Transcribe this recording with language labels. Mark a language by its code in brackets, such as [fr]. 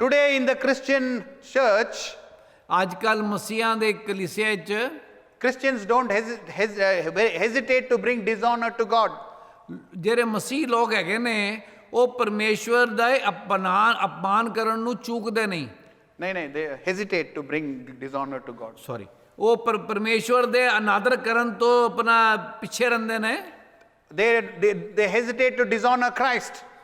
[en] Today in the Christian church, [pa] ਆਜਕਲ ਮਸੀਹਾਂ ਦੇ ਕਲੀਸਿਆ ਵਿੱਚ [en] Christians don't hesitate to bring dishonor to God. [pa] ਜਿਹੜੇ ਮਸੀਹ ਲੋਕ ਹੈਗੇ ਨੇ ਉਹ ਪਰਮੇਸ਼ਵਰ ਦਾ ਅਪਮਾਨ ਕਰਨ ਨੂੰ ਚੂਕਦੇ ਨਹੀਂ। [en] ਨਹੀਂ, they hesitate to bring dishonor to God. [pa] Sorry, ਉਹ ਪਰਮੇਸ਼ਵਰ ਦੇ ਅਨਾਦਰ ਕਰਨ ਤੋਂ ਆਪਣਾ ਪਿੱਛੇ ਰਹਿੰਦੇ ਨੇ। [en] They hesitate to dishonor Christ.